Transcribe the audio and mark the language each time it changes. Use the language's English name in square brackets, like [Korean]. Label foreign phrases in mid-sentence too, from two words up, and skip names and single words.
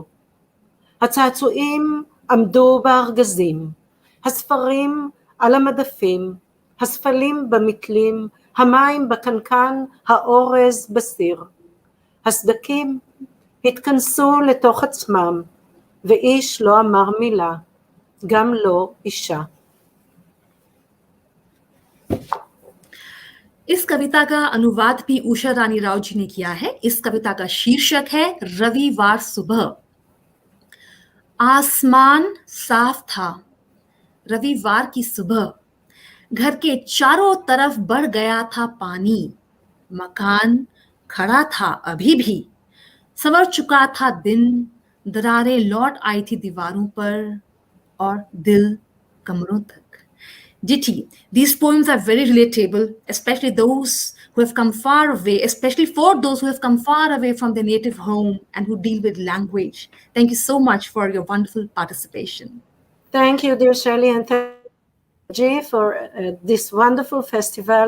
[Hebrew] הצעצועים עמדו בארגזים, הספרים על המדפים, הספלים במתלים, המים בקנקן, האורז בסיר. הסדקים התכנסו לתוך עצמם, ואיש לא אמר מילה, גם לא אישה. [Hindi] इस कविता का अनुवाद भी उषा रानी राव जी ने किया है. इस कविता का शीर्षक है रविवार सुबह. आसमान साफ था रविवार की सुबह, घर के चारों तरफ बढ़ गया था पानी, मकान खड़ा था अभी भी, संवर चुका था दिन, दरारें लौट आई थी दीवारों पर और दिल कमरों तक. [English] Diti, these poems are very relatable, especially those who have come far away, especially for those who have come far away from their native home and who deal with language. Thank you so much for your wonderful participation. Thank you, dear Shelly, and thank you for this wonderful festival.